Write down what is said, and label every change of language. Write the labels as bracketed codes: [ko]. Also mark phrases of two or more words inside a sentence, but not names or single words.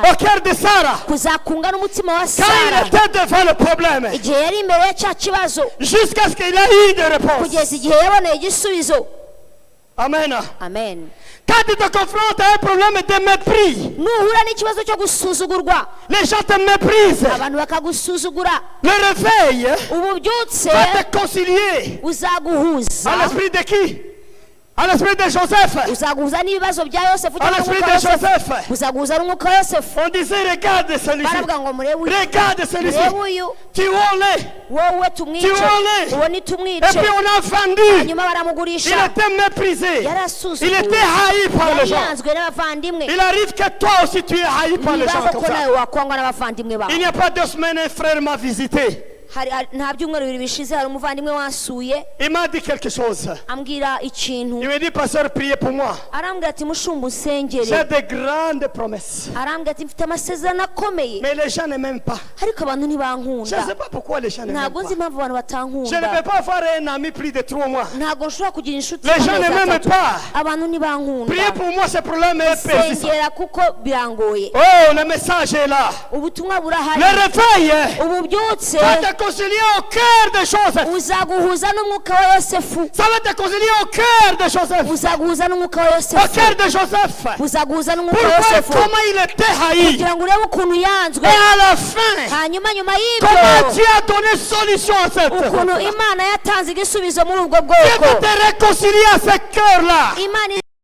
[fr] Au cœur de Sarah. [rw] kuzakunga n'umutima wa [fr] Quand [rw] sara [fr] il était devant le problème, [rw] igihe yari imbere ya cya kibazo [fr] jusqu'à ce qu'il ait eu des réponses. [rw] kugeza igihe yaboneye igisubizo [fr] Amen. [rw] amen [fr] Quand tu te confrontes à un problème de mépris, [rw] nuhura n'ikibazo cyo gusuzugurwa [fr] les gens te méprisent. [rw] abantu bakagusuzugura [fr] Le réveil [rw] ububyutse [fr] va te concilier [rw] buzaguhuza [fr] à l'esprit de qui? À l'esprit de Joseph. [rw] buzaguhuza n'ibibazo bya yosefu [fr] À [rw] cyangwa [fr] l'esprit [rw] n'umwuka [fr] de [rw] wa yosefu [fr] Joseph. [rw] buzaguhuza n'umwuka wa yosefu [fr] On disait, regarde celui-ci. [rw] baravuga ngo murebe uyu [fr] Regarde celui-ci. [rw] murebe uyu [fr] Tuons-le. [rw] wowe tumwice [fr] Tuons-le. [rw] uwo [fr] Et [rw] nitumwice [fr] puis on a vendu. [rw] hanyuma [fr] Il [rw] baramugurisha [fr] était méprisé. Il [rw] yarasuzuguwe [fr] était haï par les gens. [rw] yayanzwe n'abavandimwe [fr] Il arrive que toi aussi tu es haï par les gens [rw] bibaho [fr] comme [rw] ko [fr] ça. [rw] nawe wakwangwa n'abavandimwe bawe [fr] Il n'y a pas 2 semaines, un frère m'a visité. [rw] nta byumweru bibiri bishize hari umuvandimwe wansuye [fr] Il m'a dit quelque chose. [rw] ambwira ikintu. [fr] Il me dit, pasteur, priez pour moi. [rw] Arambwira ati mushumba [fr] J'ai [rw] usengere. [fr] de grandes promesses. [rw] Arambwira ati mfite amasezerano akomeye [fr] Mais les gens ne m'aiment pas. [rw] ariko abantu [fr] Je ne sais [rw] ntibankunda. [fr] pas pourquoi les gens ne m'aiment [rw] Ntabwo nzi [fr] pas. [rw] impamvu abantu [fr] Je ne peux [rw] batankunda. [fr] pas avoir un ami plus de 3 mois. [rw] Ntabwo nshobora kugira inshuti [fr] Les gens [rw] z'amezi [fr] ne m'aiment [rw] atatu. [fr] pas. [rw] Abantu ntibankunda. [fr] Priez pour moi, ce problème est persistant. [rw] Sengera kuko birangoye. [fr] Oh, le message est là. [rw] Ubutumwa burahari. [fr] Le réveil [rw] Ububyutse [fr] va te concilier au cœur des choses. [rw] uzaguhuza n'umwuka wa Yosefu. [fr] Ça va te concilier au cœur de Joseph. [rw] Uzaguhuza n'umwuka wa [fr] Au [rw] Yosefu. [fr] cœur de Joseph. [rw] Uzaguhuza n'umwuka [fr] Pour [rw] wa [fr] voir [rw] Yosefu [fr] comment il était haï. [rw] kugira ngo urebe ukuntu yanzwe. [fr] Et à la fin, [rw] Hanyuma nyuma [fr] comment [rw] y'ibyo [fr] Dieu a donné solution à cette [rw] ukuntu Imana yatanze igisubizo muri ubwo [fr] Dieu [rw] bwoko. [fr] va te réconcilier à ce cœur-là. [rw] Imana